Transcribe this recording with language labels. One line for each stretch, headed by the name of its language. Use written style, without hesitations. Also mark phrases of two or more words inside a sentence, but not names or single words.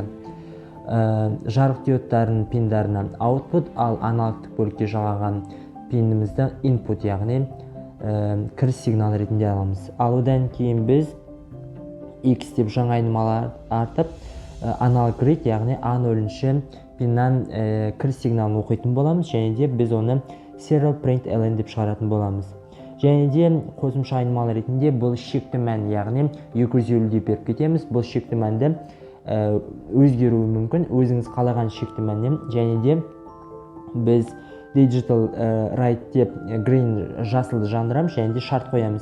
Kazakh: Жарық диодтарын пиндарына output, ал аналогтық бөлікке жалғаған пинімізді input, яғни кіріс сигнал ретінде аламыз. Ал одан кейін біз X деп жаңа айнымалар артып,
English: analog read,
Kazakh: яғни A0 пиннан кіріс сигналын оқитын боламыз, және де біз оны
English: serial print ln
Kazakh: деп шығаратын боламыз. Және де қосымша айнымалы ретінде бұл шекті мән, яғни 250 деп беріп кетеміз. Бұл шекті мәнді өзгеруі мүмкін, өзіңіз қалаған шекті мәннен. Және де біз
English: digital write
Kazakh: деп green жасылды жандырамыз, және де шарт қоямыз.